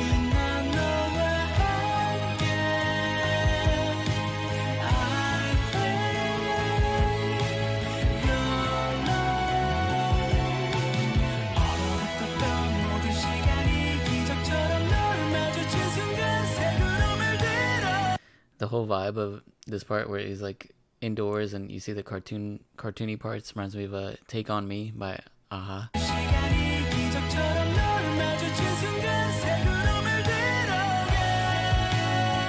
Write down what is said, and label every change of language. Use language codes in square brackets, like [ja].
[ko] 난 너와 함께 [en] I pray your love [ko] 얼어붙었던 모든 시간이 기적처럼 널 마주친 순간 색으로 물들어 [en] The whole vibe of this part where he's like indoors and you see the cartoony parts reminds me of Take On Me by Aha. [ko] 시간이 기적처럼 널 마주친 순간 색으로 물들어가